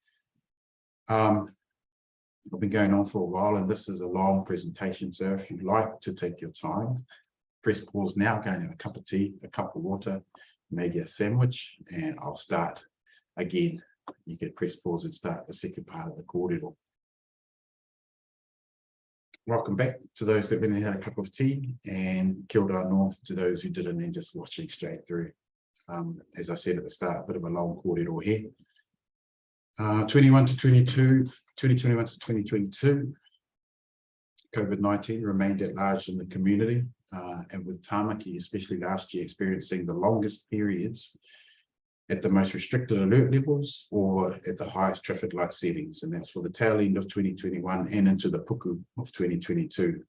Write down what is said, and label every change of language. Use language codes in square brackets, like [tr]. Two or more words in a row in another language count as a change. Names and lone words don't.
[en] I've been going on for a while, and this is a long presentation, so if you'd like to take your time, press pause now, go and have a cup of tea, a cup of water, maybe a sandwich, and I'll start again. You can press pause and start the second part of the kōrero. Welcome back to those that went and had a cup of tea, and [mi] kia ora anō [en] to those who didn't and just watching straight through. As I said at the start, a bit of a long kōrero here. 2021 to 2022, COVID-19 remained at large in the community, and with Tāmaki, especially last year, experiencing the longest periods at the most restricted alert levels or at the highest traffic light settings, and that's for the tail end of 2021 and into the puku of 2022.